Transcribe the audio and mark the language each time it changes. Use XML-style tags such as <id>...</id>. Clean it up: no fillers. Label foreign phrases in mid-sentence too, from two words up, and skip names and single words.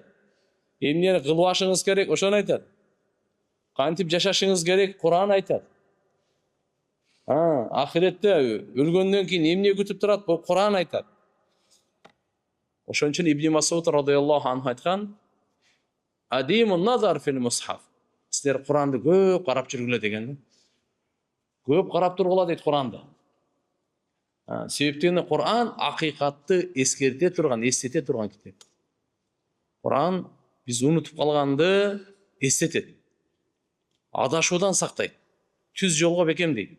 <ky>Эмне кылбашыңыз керек ошону айтат. Кантип жашашыңыз керек Куран айтат. Ахиретте өлгөндөн кийин эмне күтүп турат бул Куран айтат. Ошон үчүн Ибн Масуд</ky> <ar>رضي الله عنه</ar> <ky>айткан:</ky> <ar>"أديموا النظر في المصحف."</ar> <kk>Сіздер Құранды көп қарап жүргіле деген. Көп қарап тұрғыла дейді Құранды. Себептен Құран ақиқатты ескерте тұрған, естете тұрған кітап. Құран біз ұмытып қалғанды естетеді. Адашудан сақтайды. Түз жолға бекемдейді.</kk>